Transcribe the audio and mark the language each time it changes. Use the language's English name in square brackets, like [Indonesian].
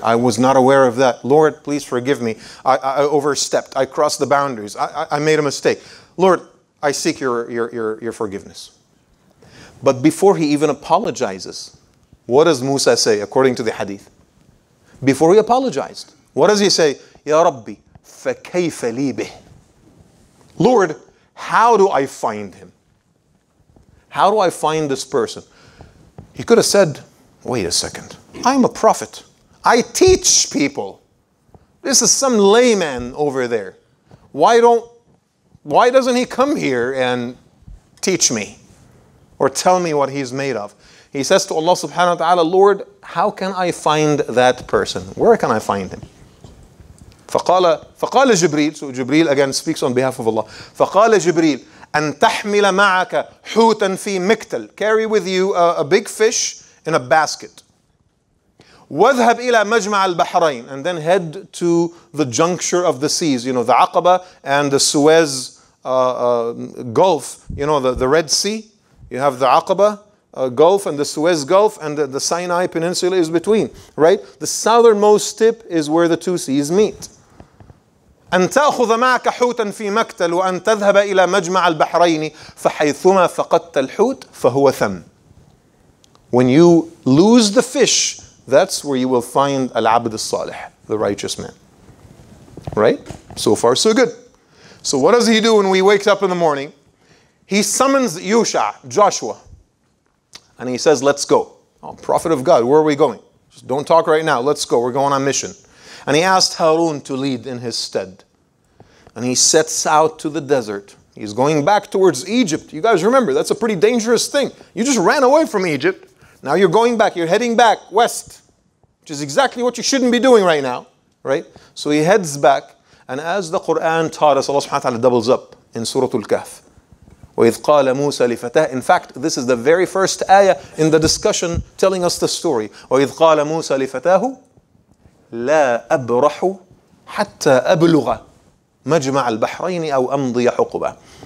[English] I was not aware of that. Lord, please forgive me. I overstepped. I crossed the boundaries. I made a mistake. Lord, I seek your forgiveness. But before he even apologizes, what does Musa say according to the hadith? Before he apologized, what does he say? [Arabic] Ya Rabbi, فَكَيْفَ لِي بِهِ. [English] Lord, how do I find him? How do I find this person? He could have said, wait a second, I'm a prophet. I teach people. This is some layman over there. Why doesn't he come here and teach me or tell me what he's made of? He says to Allah subhanahu wa ta'ala, Lord, how can I find that person? Where can I find him? [Arabic] فقال جبريل, [English] so Jibreel again speaks on behalf of Allah. [Arabic] فقال جبريل أن تحمل معك حوتا في مكتل. [English] Carry with you a big fish in a basket. [Arabic] وَاذْهَبْ إِلَى مَجْمَعَ الْبَحْرَيْنِ. [English] And then head to the juncture of the seas. The Aqaba and the Suez Gulf. The Red Sea. You have the Aqaba Gulf and the Suez Gulf, and the Sinai Peninsula is between. Right? The southernmost tip is where the two seas meet. [Arabic] أن تأخذ معك حوتا في مكتل وأن تذهب إلى مجمع البحرين فحيثما فقدت الحوت فهو ثم. [English] When you lose the fish, that's where you will find Al-Abd al-Salih, the righteous man. Right? So far, so good. So what does he do when we wake up in the morning? He summons Joshua, and he says, let's go. Oh, prophet of God, where are we going? Just don't talk right now. Let's go. We're going on mission. And he asked Harun to lead in his stead. And he sets out to the desert. He's going back towards Egypt. You guys remember, that's a pretty dangerous thing. You just ran away from Egypt. Now you're going back. You're heading back west, which is exactly what you shouldn't be doing right now. Right? So he heads back. And as the Quran taught us, Allah subhanahu wa ta'ala doubles up in Surah Al-Kahf. [Arabic] وَإِذْ قَالَ مُوسَى لِفَتَاهِ. [English] In fact, this is the very first ayah in the discussion telling us the story. [Arabic] وَإِذْ قَالَ مُوسَى لِفَتَاهُ لا أبرح حتى أبلغ مجمع البحرين أو أمضي حقبة.